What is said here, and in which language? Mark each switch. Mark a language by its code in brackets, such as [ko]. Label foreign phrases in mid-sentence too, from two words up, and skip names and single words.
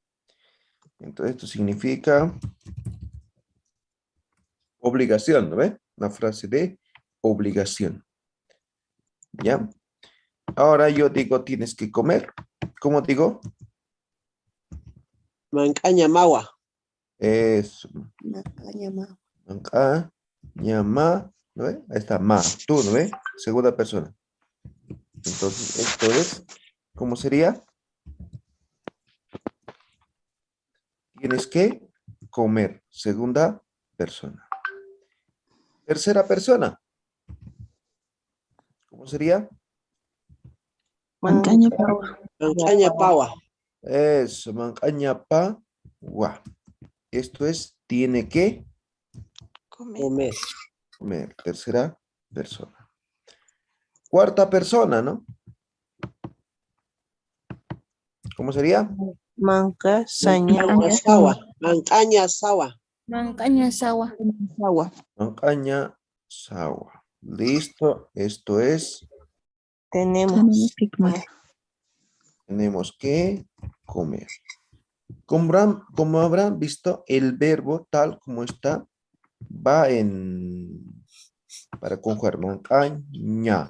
[es] Entonces esto significa Obligación, ¿no ve? Una frase de obligación. ¿Ya? Ahora yo digo, tienes que comer. ¿Cómo digo? [ay] Mancaña mawa. [es] Es [ay] Mancaña mawa. manca, ñama, [es] ¿no ve? Ahí está, ma. Tú, ¿no ve? Segunda persona. Entonces, esto es, ¿cómo sería? Tienes que comer. Segunda persona. Tercera persona. ¿Cómo sería? [ay] Mancaña pawa. Mancaña pawa. Es mancaña pa, gua. [es] Esto es, tiene que Comer. Comer. comer. Tercera persona. Cuarta persona, ¿no? ¿Cómo sería? [ay] Manca, saña. Mancaña sawa. Mancaña sawa. Mancaña sawa. Sawa. Mancaña sawa. [es] Listo. Esto es, Tenemos que comer. tenemos que comer. Como habrán visto, el verbo tal como está va en, para conjugar, mancaña.